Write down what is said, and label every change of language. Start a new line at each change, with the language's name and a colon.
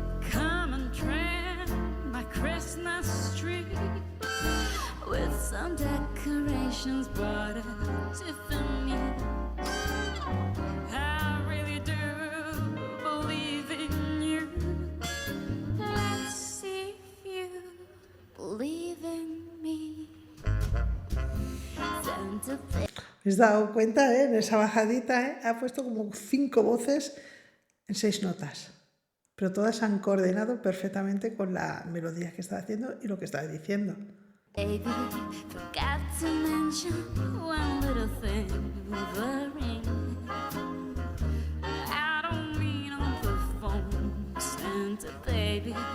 English: Come and trim my Christmas tree with some decorations bought at Tiffany. I really do believe in you. Let's see if you believe in me. Santa baby.
Spanish: ¿Os dado cuenta, en esa bajadita, ha puesto como 5 voces en 6 notas. Pero todas han coordinado perfectamente con la melodía que estaba haciendo y lo que estaba diciendo.
English: Baby, forgot to mention one little thing with a ring. I don't mean on the phone, Santa baby.